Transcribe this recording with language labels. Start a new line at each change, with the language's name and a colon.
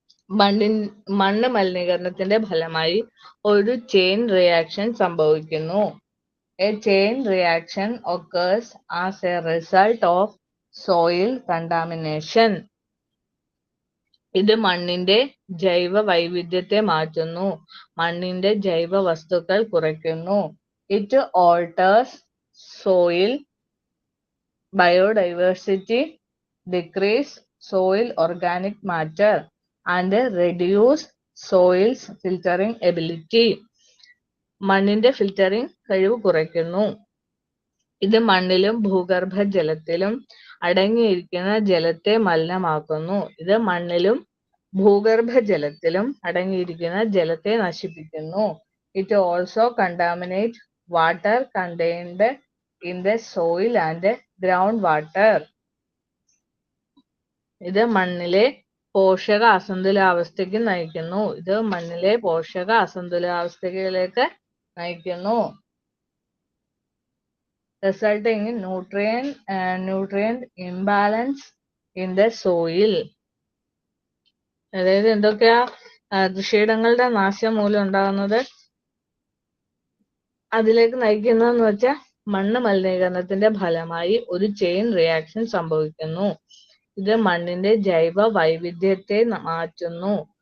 Malayalam: മണ്ണ് മലിനീകരണത്തിന്റെ ഫലമായി ഒരു ചെയിൻ റിയാക്ഷൻ സംഭവിക്കുന്നു.
English: A chain reaction occurs as a result of soil contamination.
Malayalam: ഇത് മണ്ണിന്റെ ജൈവ വൈവിധ്യത്തെ മാറ്റുന്നു. മണ്ണിന്റെ ജൈവ വസ്തുക്കൾ കുറയ്ക്കുന്നു.
English: It alters soil biodiversity, decrease soil organic matter, and reduce soil's filtering ability.
Malayalam: മണ്ണിന്റെ ഫിൽറ്ററിംഗ് കഴിവ് കുറയ്ക്കുന്നു. ഇത് മണ്ണിലും ഭൂഗർഭ ജലത്തിലും അടങ്ങിയിരിക്കുന്ന ജലത്തെ മലിനമാക്കുന്നു. ഇത് മണ്ണിലും ഭൂഗർഭ ജലത്തിലും അടങ്ങിയിരിക്കുന്ന ജലത്തെ നശിപ്പിക്കുന്നു.
English: It also contaminates water contained in the soil and groundwater.
Malayalam: ഇത് മണ്ണിലെ പോഷക അസന്തുലിതാവസ്ഥയ്ക്ക് നയിക്കുന്നു. ഇത് മണ്ണിലെ പോഷക അസന്തുലിതാവസ്ഥയിലേക്ക് നയിക്കുന്നു.
English: Resulting in nutrient imbalance in the soil.
Malayalam: അതായത് എന്തൊക്കെയാ കൃഷിയിടങ്ങളുടെ നാശം മൂലം ഉണ്ടാകുന്നത് അതിലേക്ക് നയിക്കുന്നതെന്ന് വെച്ചാൽ മണ്ണ് മലിനീകരണത്തിന്റെ ഫലമായി ഒരു ചെയിൻ റിയാക്ഷൻ സംഭവിക്കുന്നു. ഇത് മണ്ണിന്റെ ജൈവ വൈവിധ്യത്തെ മാറ്റുന്നു.